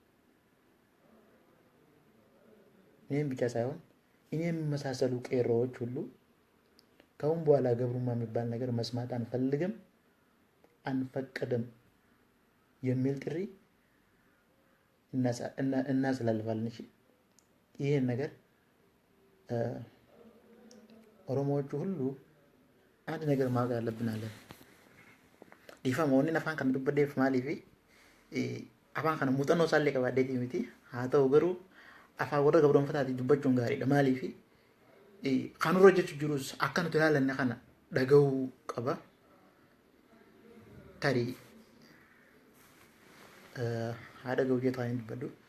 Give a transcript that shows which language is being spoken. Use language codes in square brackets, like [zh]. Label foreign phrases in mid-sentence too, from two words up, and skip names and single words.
[am] እኔም የመሳሰሉ ቄሮዎች ሁሉ ካሁን በኋላ ገብሩማ የሚባል ነገር መስማት አንፈልግም፣ አንፈቅድም የሚል ጥሪ እናስተላልፋለን። እሺ ይሄን ነገር ኦሮሞዎቹ ሁሉ አንድ ነገር ማወቅ አለብን አለ [om] difaamoonni nafaan kan dubbadeef maaliif afaan kana muuxannoo isaallee qabaaddeetii miti. Haa ta'u garuu afaan warra gabroonfataatii dubbachuun gaariidha. Maaliif kan irra hojjechuu jirus akka nuti ilaalanne kana dhagahuu qaba. Tarii haa dhagahuu jeetu haa dubbadhu.